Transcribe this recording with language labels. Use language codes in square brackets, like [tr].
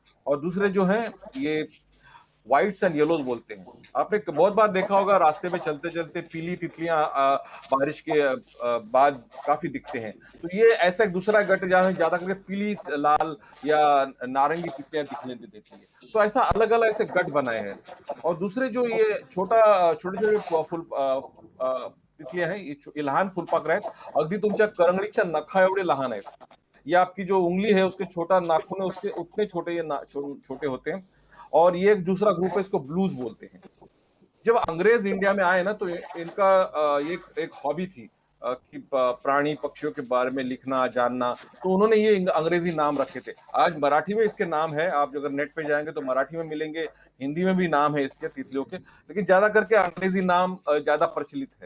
[hi] और दूसरे जो हैं ये व्हाइट्स एंड येलोज बोलते हैं। आपने बहुत बार देखा होगा रास्ते में चलते चलते पीली तितलियां बारिश के बाद काफी दिखते हैं। तो ये ऐसा एक दूसरा गट जहाँ ज्यादा करके पीली, लाल या नारंगी तितलियां दिखने देती है। तो ऐसा अलग अलग ऐसे गट बनाए हैं। और दूसरे जो ये छोटे छोटे फुल तितलियां हैं, [mr] ये लहान फुलपाखरं आहेत, अगदी तुमच्या करंगडीच्या नखा एवढे लहान आहेत। [hi] ये आपकी जो उंगली है उसके छोटा नाखून है उसके उतने छोटे ये छोटे होते हैं। और ये एक दूसरा ग्रुप है, इसको ब्लूज बोलते हैं। जब अंग्रेज इंडिया में आए ना, तो इनका ये एक हॉबी थी कि प्राणी पक्षियों के बारे में लिखना जानना। तो उन्होंने ये अंग्रेजी नाम रखे थे। आज मराठी में इसके नाम है, आप अगर नेट पे जाएंगे तो मराठी में मिलेंगे, हिंदी में भी नाम है इसके तितलियों के, लेकिन ज्यादा करके अंग्रेजी नाम ज्यादा प्रचलित है।